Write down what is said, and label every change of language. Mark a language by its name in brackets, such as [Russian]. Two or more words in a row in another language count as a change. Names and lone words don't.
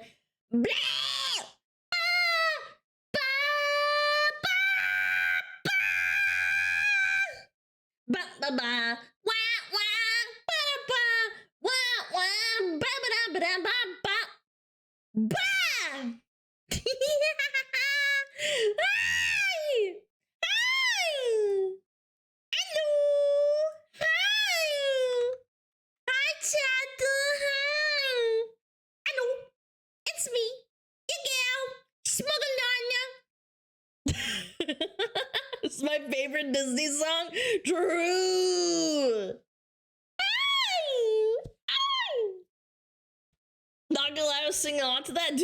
[English] Blah! Ba ba ba, wah wah, ba ba, wah wah, ba ba da ba da ba ba, ba. Hi, hi, hello, hi, hi, chat, hi, hello, it's me, your girl, SmugAlana. It's my favorite Disney song. True. Not gonna lie, I was singing on to that.